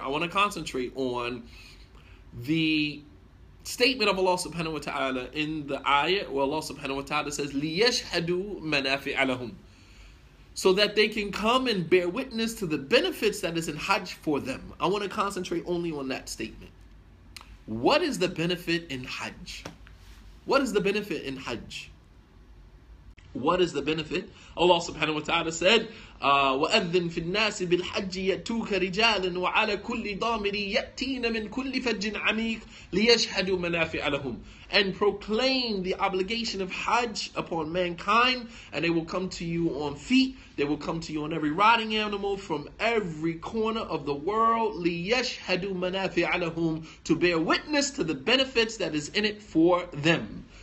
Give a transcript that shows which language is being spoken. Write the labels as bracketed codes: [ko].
[en] I want to concentrate on the statement of Allah subhanahu wa ta'ala in the ayah where Allah subhanahu wa ta'ala says, [ar] لِيَشْهَدُوا مَنَافِعَ لَهُمْ, [en] so that they can come and bear witness to the benefits that is in Hajj for them. I want to concentrate only on that statement. What is the benefit in Hajj? What is the benefit in Hajj? What is the benefit? Allah subhanahu wa ta'ala said, [ar] وَأَذِّن فِي النَّاسِ بِالْحَجِّ يَأْتُوكَ رِجَالًا وَعَلَى كُلِّ ضَامِرٍ يَأْتِينَ مِنْ كُلِّ فَجٍّ عَمِيقٍ لِيَشْهَدُوا مَنَافِعَ لَهُمْ. [en] And proclaim the obligation of Hajj upon mankind, and they will come to you on feet, they will come to you on every riding animal from every corner of the world, [ar] لِيَشْهَدُوا مَنَافِعَ لَهُمْ, [en] to bear witness to the benefits that is in it for them.